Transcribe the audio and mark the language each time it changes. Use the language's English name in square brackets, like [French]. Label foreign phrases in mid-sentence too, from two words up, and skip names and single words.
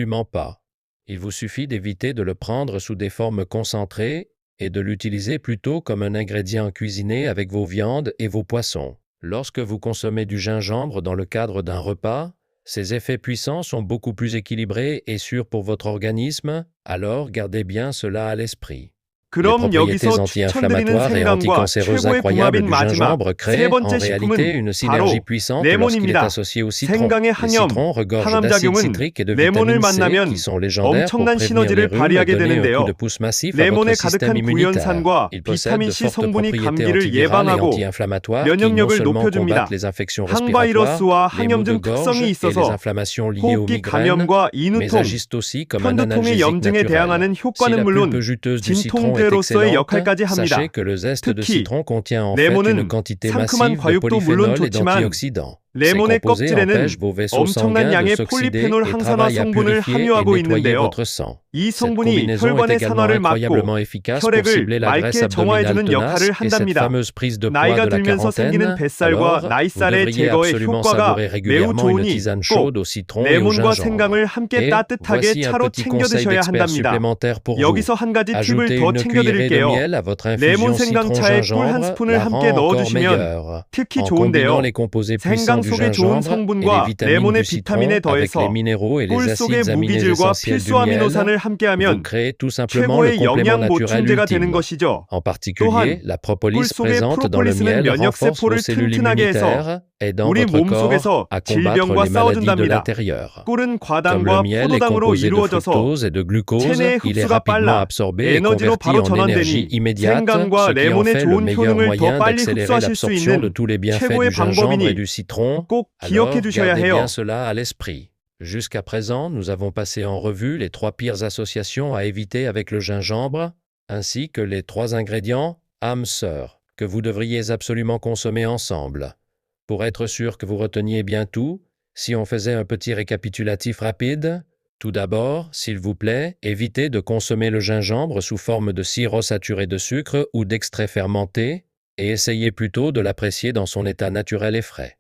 [French] Il vous suffit d'éviter de le prendre sous des formes concentrées et de l'utiliser plutôt comme un ingrédient cuisiné avec vos viandes et vos poissons. Lorsque vous consommez du gingembre dans le cadre d'un repas, ses effets puissants sont beaucoup plus équilibrés et sûrs pour votre organisme, alors gardez bien cela à l'esprit. Les [Korean] 그럼 [French] propriétés [Korean] 여기서 [French] anti-inflammatoires et [Korean] 추천드리는 생강과 [French] anticancéreuses [Korean] 최고의 [French] incroyables [Korean] 궁합인 [French] du [Korean] 마지막 [French] gingembre [Korean] 세 [French] créent en [Korean] 번째 [French] réalité une [Korean] 식품은 [French] synergie [Korean] 바로 [French] puissante lorsqu'il est [Korean] 레몬입니다. [French] associé au citron. [Korean] 생강의 [French] Les [Korean] 항염, [French] citrons regorgent d'acide [Korean] 항암작용은 [French] citrique et de [Korean] 레몬을 [French] vitamine C [Korean] 만나면 [French] qui sont légendaires pour [Korean] 엄청난 [French] prévenir les [Korean] 시너지를 [French] rhumes et [Korean] 발휘하게 [French] donner un coup [Korean] 되는데요. [French] de pouce massif à votre [Korean] 레몬에 [French] système [Korean] 가득한 [French] immunitaire. [Korean] 구연산과 [French] Il possède [Korean] 비타민 [French] de [Korean] C [French] fortes [Korean] 성분이 [French] propriétés [Korean] 감기를 [French] antivirales et [Korean] 예방하고 [French] anti-inflammatoires qui non [Korean] 면역력을 [French] seulement [Korean] 높여줍니다. [French] combattent les infections respiratoires, [Korean] 항바이러스와 [French] les maux de [Korean] 항염증 [French] gorge [Korean] 특성이 [French] et les [Korean] 있어서 [French] inflammations liées aux [Korean] 호흡기 [French] migraines, [Korean] 감염과 [French] mais [Korean] 인후통, [French] agissent aussi comme un [Korean] 편두통의 [French] analgésique [Korean] 염증에 [French] naturel. [Korean] 대항하는 [French] Si [Korean] 효과는 [French] la [Korean] 물론 [French] pulpe juteuse du citron est [Korean] 진통제로서의 [French] excellente, [Korean] 역할까지 합니다. [French] sachez que le zeste de [Korean] 특히 [French] citron contient en fait une [Korean] 레몬은 [French] quantité [Korean] 상큼한 [French] massive de [Korean] 과육도 물론 [French] polyphénol et [Korean] 좋지만 [French] d'antioxydants. Ces [Korean] 레몬의 [French] composés [Korean] 껍질에는 [French] empêchent vos vaisseaux [Korean] 엄청난 [French] sanguins de [Korean] 양의 [French] s'oxyder [Korean] 폴리페놀 [French] et [Korean] 항산화 [French] travaillent à [Korean] 성분을 [French] purifier et [Korean] 함유하고 [French] nettoyer [Korean] 있는데요. [French] votre sang. [Korean] 이 [French] Cette [Korean] 성분이 [French] combinaison est [Korean] 혈관의 [French] également [Korean] 산화를 막고 [French] incroyablement efficace pour [Korean] 혈액을 [French] cibler la graisse [Korean] 맑게 [French] abdominale [Korean] 정화해주는 [French] tenace [Korean] 역할을 [French] et cette [Korean] 한답니다. [French] fameuse prise de poids [Korean] 나이가 [French] de la [Korean] 들면서 생기는 [French] quarantaine. [Korean] 뱃살과 [French] Alors, vous [Korean] 나이살의 [French] devriez [Korean] 제거의 [French] absolument [Korean] 효과가 [French] savourer [Korean] 매우 [French] régulièrement une [Korean] 좋으니 [French] tisane [Korean] 꼭 [French] chaude au citron et au [Korean] 레몬과 [French] gingembre. [Korean] 생강을 함께 [French] Et [Korean] 따뜻하게 [French] voici un [Korean] 차로 [French] petit [Korean] 챙겨 [French] conseil [Korean] 드셔야 [French] d'expert [Korean] 한답니다. [French] supplémentaire pour vous. [Korean] 여기서 한 가지 팁을 [French] Ajoutez [Korean] 더 [French] une [Korean] 챙겨 [French] cuillerée de [Korean] 드릴게요. [French] miel à votre [Korean] 레몬 [French] infusion [Korean] 생강차에 꿀 한 [French] citron-gingembre, [Korean] 스푼을 [French] la [Korean] 함께 [French] rend encore [Korean] 넣어주시면 [French] meilleure. [Korean] 특히 [French] En combinant [Korean] 좋은데요. [French] les composés [Korean] 생강 [French] puissants du [Korean] 속의 좋은 [French] gingembre et les [Korean] 성분과 [French] vitamines [Korean] 레몬의 [French] du citron [Korean] 비타민에 [French] avec les [Korean] 더해서 [French] minéraux et les [Korean] 꿀 속의 [French] acides aminés [Korean] 무기질과 [French] essentiels du [Korean] 필수 [French] miel, [Korean] 아미노산을 [French] vous [Korean] 함께하면 [French] créez tout simplement le [Korean] 최고의 [French] complément [Korean] 영양 [French] naturel [Korean] 보충제가 되는 [French] ultime. [Korean] 것이죠. [French] En particulier, [Korean] 또한 [French] la [Korean] 꿀 [French] propolis [Korean] 속의 [French] présente dans le [Korean] 프로폴리스는 [French] miel [Korean] 면역 [French] renforce vos [Korean] 세포를 [French] cellules [Korean] 튼튼하게 해서 [French] immunitaires, aidant [Korean] 우리 [French] votre [Korean] 몸 [French] corps [Korean] 속에서 [French] à combattre [Korean] 질병과 [French] les maladies de [Korean] 싸워준답니다. [French] l'intérieur. [Korean] 꿀은 [French] Comme le [Korean] 과당과 [French] miel est [Korean] 포도당으로 [French] composé de [Korean] 이루어져서 [French] fructose et de glucose, [Korean] 체내의 [French] il est [Korean] 흡수가 [French] rapidement [Korean] 빨라 [French] absorbé et [Korean] 에너지로 [French] converti [Korean] 바로 [French] en énergie [Korean] 전환되니 [French] immédiate, [Korean] 생강과 [French] ce qui en [Korean] 레몬의 [French] fait le [Korean] 좋은 [French] meilleur [Korean] 효능을 더 [French] moyen [Korean] 빨리 [French] d'accélérer [Korean] 흡수하실 수 [French] l'absorption de [Korean] 있는 [French] tous les bienfaits [Korean] 최고의 [French] du gingembre et [Korean] 방법이니 [French] du citron. [Korean] 꼭 기억해 [French] Alors, [Korean] 두셔야 [French] gardez bien [Korean] 해요. [French] cela à l'esprit. Jusqu'à présent, nous avons passé en revue les 3 pires associations à éviter avec le gingembre, ainsi que les 3 ingrédients âmes sœurs que vous devriez absolument consommer ensemble. Pour être sûr que vous reteniez bien tout, si on faisait un petit récapitulatif rapide, tout d'abord, s'il vous plaît, évitez de consommer le gingembre sous forme de sirop saturé de sucre ou d'extrait fermenté, et essayez plutôt de l'apprécier dans son état naturel et frais.